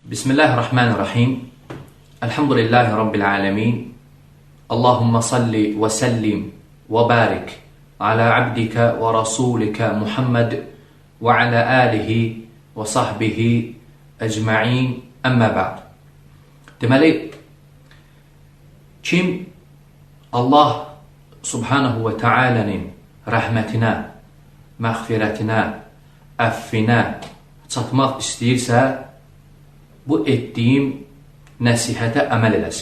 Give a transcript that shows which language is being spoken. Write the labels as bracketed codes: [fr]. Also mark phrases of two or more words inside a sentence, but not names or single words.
[ar] بسم الله الرحمن الرحيم. الحمد لله رب العالمين. اللهم صل وسلم وبارك على عبدك ورسولك محمد وعلى آله وصحبه أجمعين أما بعد. [az] Deməli, kim Allah [ar] سبحانه وتعالى'nın [az] rəhmətinə, məğfirətinə, əffinə çatmaq istəyirsə, bu etdiyim nəsihətə əməl eləsin.